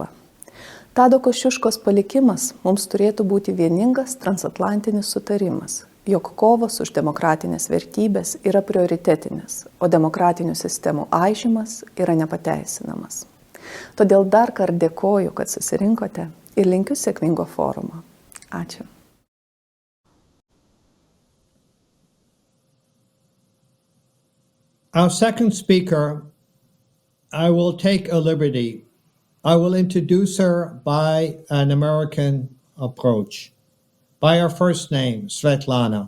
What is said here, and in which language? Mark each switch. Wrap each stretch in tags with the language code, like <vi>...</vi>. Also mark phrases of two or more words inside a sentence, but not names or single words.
<lt>Tado Kościuszkos palikimas mums turėtų būti vieningas transatlantinis sutarimas, jog kovos už demokratinės vertybės yra prioritetinės, o demokratinių sistemų aižymas yra nepateisinamas. Todėl dar kartą dėkoju, kad susirinkote ir linkiu sėkmingo forumo. Ačiū.</lt> <en>Our second speaker, I will take a liberty. I will introduce her by an American approach, by her first name, Sviatlana.</en>